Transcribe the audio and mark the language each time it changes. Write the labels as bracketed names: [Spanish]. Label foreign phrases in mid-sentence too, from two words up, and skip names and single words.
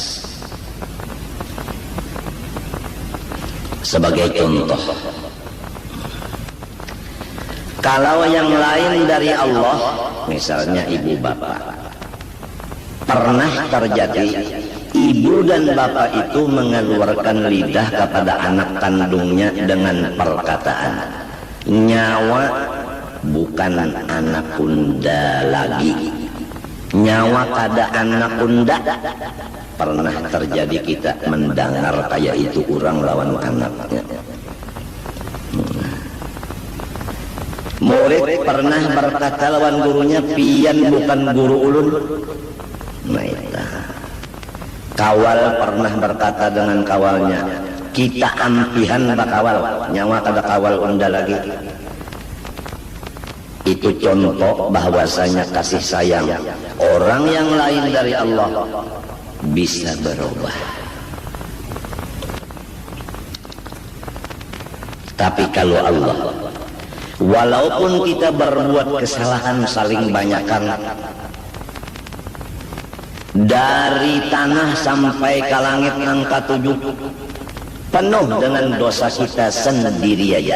[Indonesian] Sebagai contoh, kalau yang lain dari Allah, misalnya ibu bapak, pernah terjadi ibu dan bapak itu mengeluarkan lidah kepada anak kandungnya dengan perkataan, [Banjar] nyawa bukan anak unda lagi, nyawa kada anak unda. [Indonesian] Pernah terjadi kita mendengar kayak itu orang lawan anaknya. Murid pernah berkata lawan gurunya, [Banjar] pian bukan guru ulun. [Indonesian] Nah itu. [Banjar] Kawal pernah berkata dengan kawalnya, kita ampihan bakawal, nyawa kada kawal unda lagi. [Indonesian] Itu contoh bahwasanya kasih sayang orang yang lain dari Allah bisa berubah. Tapi kalau Allah, walaupun kita berbuat kesalahan saling banyakkan, dari tanah sampai ke langit angka 7 penuh dengan dosa kita sendiri aja.